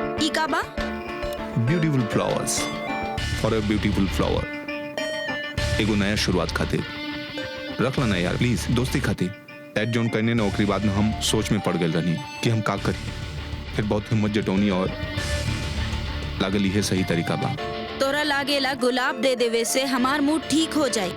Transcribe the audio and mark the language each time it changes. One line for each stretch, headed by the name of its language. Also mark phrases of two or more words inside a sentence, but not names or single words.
Bhojpuri: का बा?
English: Beautiful flowers for a beautiful flower.
Bhojpuri: एगो नया शुरुआत खातिर रख ला ना यार प्लीज, दोस्ती खातिर। एड जोन करने ने ओकरी बाद में हम सोच में पड़ गए रहनी कि हम का करी। फिर बहुत हिम्मत जटौनी और लागल इहे सही तरीका बा। तोरा लागेला गुलाब दे देवे से हमार मूड ठीक हो जाए?